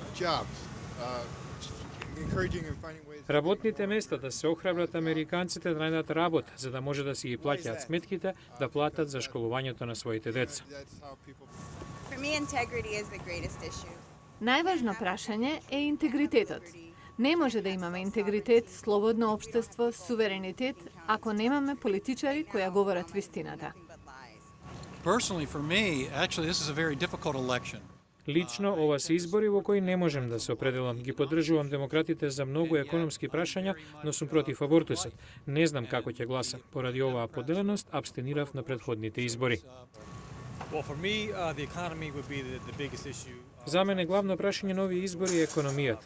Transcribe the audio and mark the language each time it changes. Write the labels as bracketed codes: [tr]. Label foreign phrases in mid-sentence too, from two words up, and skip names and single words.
[mk] Работните места да се охрабрат американците да најдат работа, за да може да си ги плаќаат сметките, да платат за школувањето на своите деца. Најважно прашање е интегритетот. Не може да имаме интегритет, слободно општество, суверенитет, ако немаме политичари кои ја говорат вистината. [en] Personally, for me, actually, this is a very difficult election. [mk] Лично, ова се избори во кои не можем да се определам. Ги поддржувам демократите за многу економски прашања, но сум против абортусот. Не знам како ќе гласам. Поради оваа поделеност, абстенирав на предходните избори. За мене главно прашање на овие избори е економијата.